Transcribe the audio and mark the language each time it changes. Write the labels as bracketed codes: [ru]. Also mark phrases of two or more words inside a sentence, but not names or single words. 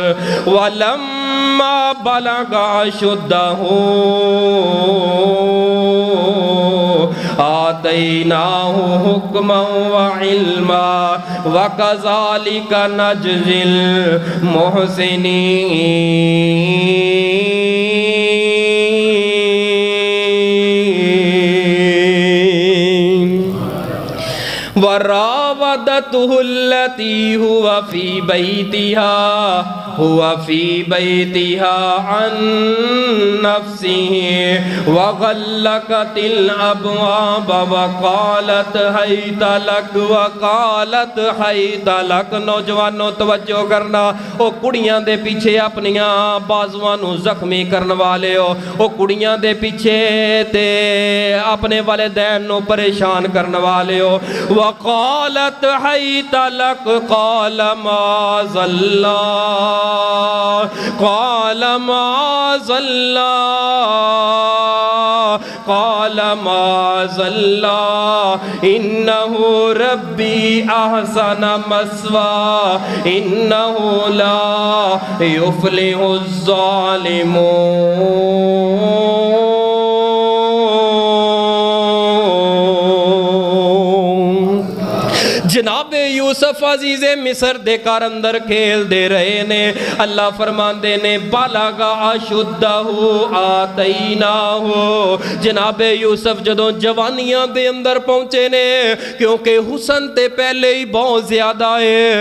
[ar] ولما بلغ أشده آتيناه حكما وعلما وكذلك نجزي المحسنين. وراودته التي هو في بيتها عن نفسه وغلقت الأبواب وقالت هيت لك. [pa] نوجواناں توجہ کرنا، او کڑیاں دے پچھے اپنیاں باہواں نوں زخمی کرن والے ہو، او کڑیاں دے پچھے تے اپنے والدین نوں پریشان کرن والے ہو. [ar] وقالت هيت لك قال معاذ الله قال معاذ الله قال माज़ल्लाह क़ाल قال معاذ اللہ انہ ربی احسن مثواہ انہ لا یفلح الظالمون۔ [pa] جناب یوسف عزیز مصر دے گھر اندر کھیل دے رہے نے، اللہ فرماندے نے [ar] بالغ اشدہ آتیناہ، [pa] جناب یوسف جدوں جوانیاں دے اندر پہنچے نے، کیونکہ حسن تے پہلے ہی بہت زیادہ ہے،